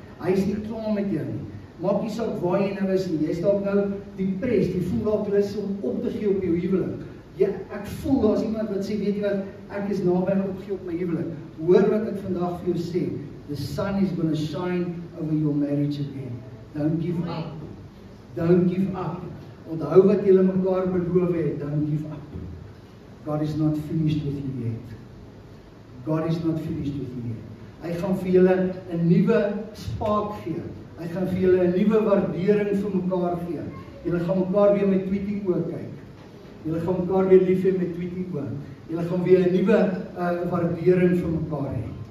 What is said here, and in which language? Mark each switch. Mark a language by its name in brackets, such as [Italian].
[Afrikaans] Hy is nie klaar met jou nie. Maak nie saak waar jy nou is nie. Jy is dalk nou depressed, jy voel dalk lus om op te gee op jou huwelik. Ja, ek voel daar's iemand wat sê, weet jy wat, ek is naby aan opgee op my huwelik. Hoor wat ek vandag vir jou sê. [English] The sun is going to shine over your marriage again. Don't give up. Don't give up. [Afrikaans] Onthou wat julle mekaar beloof het. [English] Don't give up. God is not finished with you yet. God is not finished with you yet. [Afrikaans] Hy gaan vir julle 'n nuwe spaak gee. Hy gaan vir julle 'n nuwe waardering vir mekaar gee. Julle gaan mekaar weer met tweetie oë kyk. Julle gaan mekaar weer lief hê met tweetie oë. Julle gaan weer 'n nuwe waardering vir mekaar hê.